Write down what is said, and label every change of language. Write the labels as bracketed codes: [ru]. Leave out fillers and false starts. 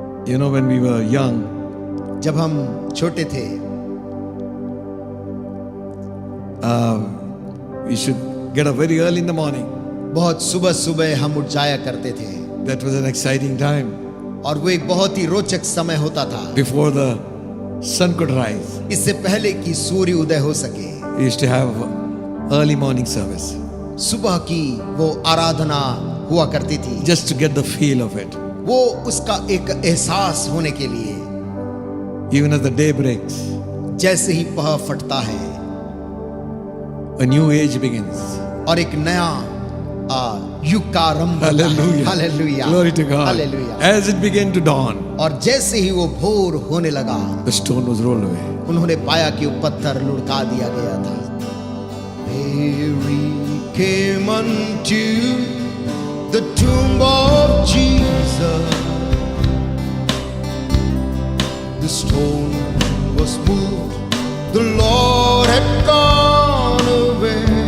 [en] You know, when we were young, [hi] जब हम छोटे थे, [en] we should get up very early in the morning. [hi] बहुत सुबह सुबह हम उठ जाया करते थे। [en] That was an exciting time [hi] और वो एक बहुत ही रोचक समय होता था [en] before the sun could rise. [hi] इससे पहले कि सूर्य उदय हो सके। [en] We used to have early morning service [hi] सुबह की वो आराधना हुआ करती थी, [en] just to get the feel of it. [hi] वो उसका एक एहसास होने के लिए। [en] Even as the day breaks, [hi] जैसे ही पह फटता है [en] a new age begins. [hi] और एक नया युग का आरंभ होता है। [en] Hallelujah. [hi] Hallelujah, [en] Glory to God. [hi] Hallelujah. [en] As it began to dawn, [hi] और जैसे ही वो भोर होने लगा, [en] the stone was rolled away. [hi] उन्होंने पाया कि वो पत्थर लुढ़का दिया गया था। [en] Mary came unto the tomb of Jesus. The stone was moved, the Lord had gone away.